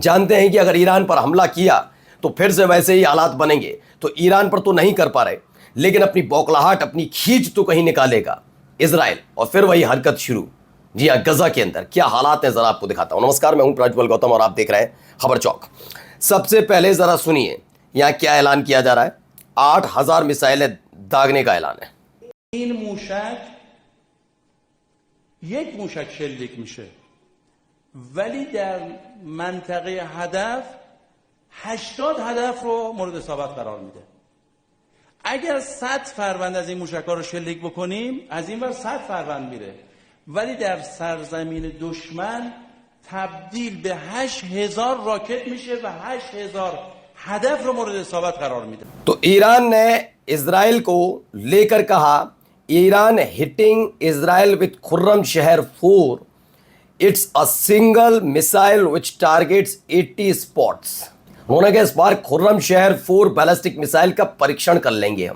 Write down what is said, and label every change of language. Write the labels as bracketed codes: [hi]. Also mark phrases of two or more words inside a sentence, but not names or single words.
[hi] जानते हैं कि अगर ईरान पर हमला किया तो फिर से वैसे ही हालात बनेंगे, तो ईरान पर तो नहीं कर पा रहे, लेकिन अपनी बौखलाहट, अपनी खींच तो कहीं निकालेगा इजराइल, और फिर वही हरकत शुरू। जी हाँ, गजा के अंदर क्या हालात हैं जरा आपको दिखाता हूं। नमस्कार, मैं हूं प्रज्वल गौतम और आप देख रहे हैं खबर चौक। सबसे पहले जरा सुनिए यहां क्या ऐलान किया जा रहा है। 8,000 मिसाइलें दागने का ऐलान है। [fa] این موشک یک موشک شلیک میشه ولی در منطقه هدف 80 هدف رو مورد اصابت قرار میده. اگر 100 فروند از این موشک‌ها رو شلیک بکنیم از این ور 100 فروند میره، ولی در سرزمین دشمن تبدیل به 8,000 راکت میشه و 8,000 هدف رو مورد اصابت قرار میده. [hi] तो ईरान ने इजराइल को लेकर कहा, [en] Iran hitting Israel with Khorramshahr 4, it's a single missile which targets 80 spots. [hi] उन्होंने कहा इस बार खुर्रम शहर 4 [en] ballistic missile [hi] का परीक्षण कर लेंगे हम।